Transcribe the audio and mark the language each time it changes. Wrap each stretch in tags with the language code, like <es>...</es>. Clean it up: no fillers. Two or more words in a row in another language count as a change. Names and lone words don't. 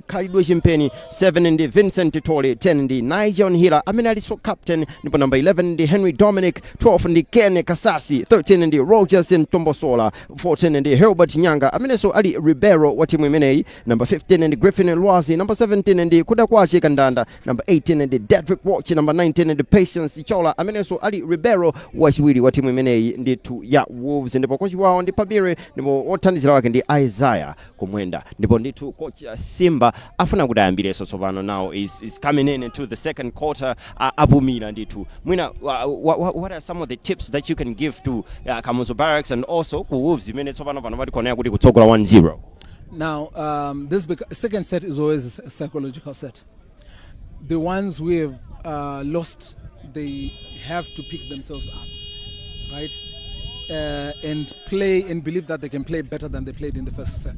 <ny>Khalidwe Chimpeni, 7 ndi Vincent Tole, 10 ndi Nigel Hila amene ali so captain, ndipo number 11 ndi Henry Dominic, 12 ndi Ken Kasasi, 13 ndi Rogers Ntombosola, 14 ndi Herbert Nyanga amene so ali Ribeiro wa timu imeneyi, number 15 ndi Griffin Lwazi, number 17 ndi Kudakwachi Kandanda, number 18 ndi Dedrick Watch, number 19 ndi Patience Chola amene so ali Ribeiro wa chiwiri wa timu imeneyi. imeneyi ndithu ya Wolves, ndipo kochi wawo ndi Pabire, ndipo othandizira wake ndi Isaiah Kumwenda, ndipo ndithu coach Simba afuna kuti ayambireso tsopano</ny> <en>now is coming in into the second quarter.</en> <ny>Abumira ndithu mwina</ny> <en>what are some of the tips that you can give to Kamuzu Barracks and also</en> <ny>ku Wolves imene tsopano pano patikonera kuti kutsogola 1-0?</ny> <en>Now, this second set is always a psychological set. The ones who have lost, they have to pick themselves up, right? And play and believe that they can play better than they played in the first set.</en>